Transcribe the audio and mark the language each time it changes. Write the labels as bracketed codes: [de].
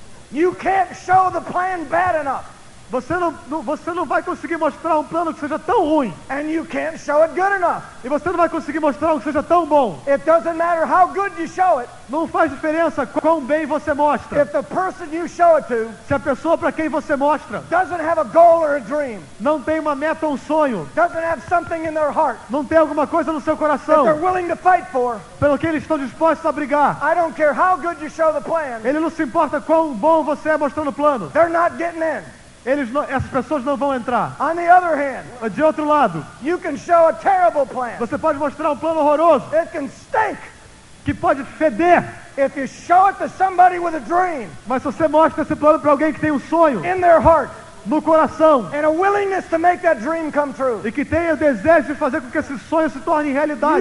[en] You can't show the plan bad enough. [pt] Você não vai conseguir mostrar um plano que seja tão ruim. [en] And you can't show it good enough. [pt] E você não vai conseguir mostrar um que seja tão bom. [en] It doesn't matter how good you show it. [pt] Não faz diferença quão bem você mostra. [en] If the person you show it to [pt] Se a pessoa para quem você mostra [en] doesn't have a goal or a dream, [pt] não tem uma meta ou um sonho, [en] doesn't have something in their heart [pt] não tem alguma coisa no seu [en] that they're [pt] coração [en] willing to fight for, [pt] pelo que eles estão dispostos a brigar, [en] I don't care how good you show the plan, [pt] ele não se importa quão bom você é mostrando o plano. [en] they're not getting in. [pt] Essas pessoas não vão entrar. [en] On the other hand, [pt] De outro lado, [en] you can show a terrible plan. [pt] você pode mostrar um plano horroroso [en] It can stink. [pt] que pode feder. [en] If you show it to somebody with a dream [pt] Mas se você mostra esse plano para alguém que tem um sonho [en] in their heart, [pt] no coração [en] and a willingness to make that dream come true. [pt] e que tenha o desejo de fazer com que esse sonho se torne realidade.